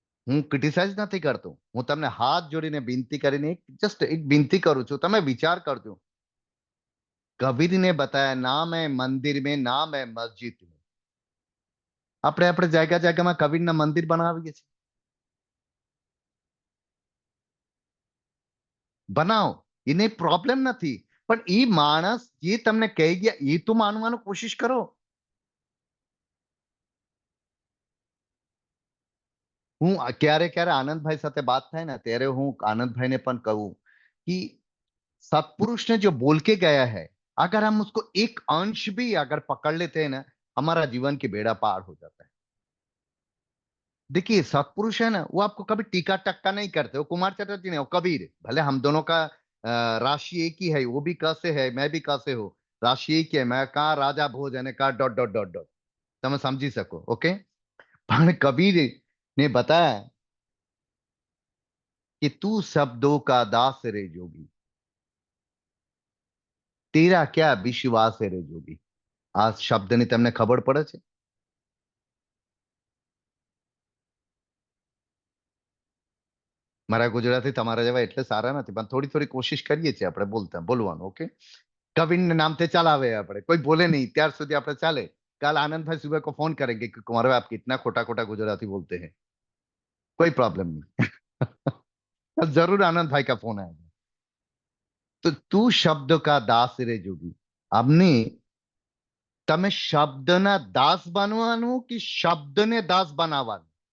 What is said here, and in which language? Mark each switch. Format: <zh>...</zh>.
<gu>હું ક્રિટિસાઇઝ નથી કરતો, હું તમને હાથ જોડીને વિનંતી કરીને જસ્ટ એક વિનંતી કરું છું, તમે વિચાર કરજો.</gu> <hi>कबीर ने बताया नाम है मंदिर में, नाम है मस्जिद में.</hi> <gu>આપણે આપણે જાયગા જાયગામાં કબીરના મંદિર બનાવીએ છીએ. બનાવો, એને પ્રોબ્લેમ નથી, પણ એ માણસ જે તમને કહી ગયા એ તો માનવાનો કોશિશ કરો. હું ક્યારે ક્યારે આનંદભાઈ સાથે વાત થાય ને ત્યારે હું આનંદભાઈને પણ કહું</gu> <hi>कि सत्पुरुष ने जो बोल के गया है, अगर हम उसको एक अंश भी अगर पकड़ लेते हैं ना, हमारा जीवन की बेड़ा पार हो जाता है. देखिए सत्पुरुष है ना, वो आपको कभी टीका टक्का नहीं करते. वो कुमार चटर्जी नहीं, वो कबीर. भले हम दोनों का राशि एक ही है, वो भी क से है, मैं भी क से हूं, राशि एक ही है. मैं कहा राजा भोज અને कहा डॉट डॉट डॉट डॉट.</hi> <gu>તમે સમજી શકો, ઓકે?</gu> <hi>પણ કબીર ने बताया कि तू शब्दों का दास रे जोगी, तेरा क्या विश्वास रे जोगी.</hi> <gu>આ શબ્દની તમને ખબર પડે છે? મારા ગુજરાતી તમારા જેવા એટલે સારા નથી, પણ થોડી થોડી કોશિશ કરીએ છીએ આપણે બોલવાનું, ઓકે? કવિન નામથી ચલાવે આપણે, કોઈ બોલે નહીં ત્યાર સુધી આપણે ચાલે.</gu> <hi>कल आनंद भाई सुबह को फोन करेंगे कि कुमार भाई आप कितना खोटा खोटा गुजराती बोलते हैं, कोई प्रॉब्लम नहीं। कल जरूर आनंद भाई का फोन आएगा। तो तू शब्द का दास रे जोगी, हमने</hi> <gu>તમે શબ્દના દાસ બનવાનું કે શબ્દને દાસ બનાવવાનું?</gu>